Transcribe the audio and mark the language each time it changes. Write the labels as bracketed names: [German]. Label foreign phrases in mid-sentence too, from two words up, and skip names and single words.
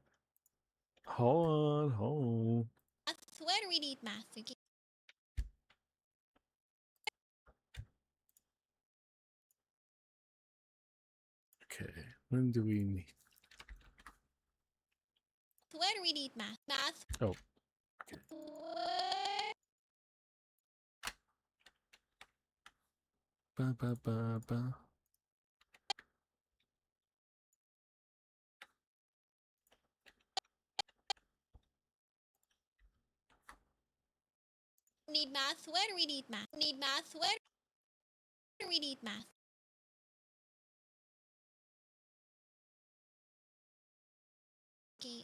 [English] Hold on. Where do we need math? Okay, when do we need? Where do we need math? Math. Oh, okay. Ba ba ba ba. Need math. Where do we need math? Need math. Where do we need math? Okay.